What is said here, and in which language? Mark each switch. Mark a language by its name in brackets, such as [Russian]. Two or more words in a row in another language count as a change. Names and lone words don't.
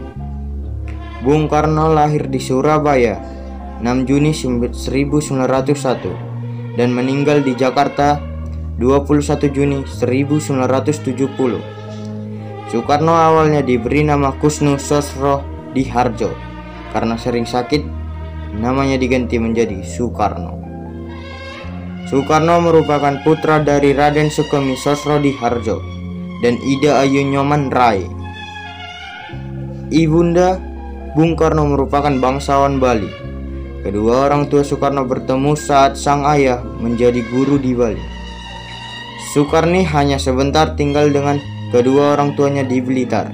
[Indonesian] Bung Karno lahir di Surabaya 6 Juni 1901 dan meninggal di Jakarta 21 Juni 1970. Soekarno awalnya diberi nama Kusnu Sosro Diharjo. Karena sering sakit, namanya diganti menjadi Soekarno. Soekarno merupakan putra dari Raden Sukemi Sosro Diharjo dan Ida Ayu Nyoman Rai. Ibunda Bung Karno merupakan bangsawan Bali. Kedua orang tua Soekarno bertemu saat sang ayah menjadi guru di Bali. Soekarni hanya sebentar tinggal dengan kedua orang tuanya di Blitar.